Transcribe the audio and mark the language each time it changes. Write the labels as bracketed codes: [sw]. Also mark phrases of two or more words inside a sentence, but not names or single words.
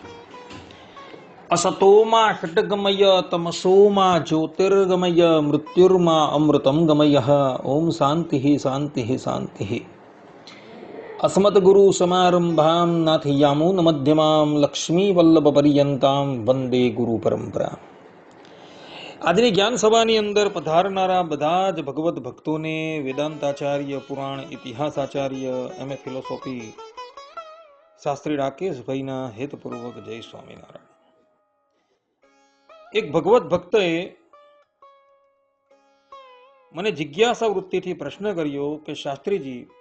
[sa] असतोमा षट्गमय तमसोमा ज्योतिर्गमय मृत्युर्मा अमृतं गमयः। ओम शांति शांति शांति। अस्मद्गुरु समारंभां नाथयामो न मध्यमां लक्ष्मीवल्लभपर्यन्तां वंदे गुरु परंपरा। [gu] આજની જ્ઞાન સભાની અંદર પધારનારા બધા જ ભગવત ભક્તોને વેદાંતાચાર્ય, પુરાણ ઇતિહાસાચાર્ય, એમએ ફિલોસોફી શાસ્ત્રી રાકેશભાઈના હેતપૂર્વક જય સ્વામિનારાયણ। એક ભગવત ભક્તએ મને જિજ્ઞાસા વૃત્તિથી પ્રશ્ન કર્યો કે શાસ્ત્રીજી,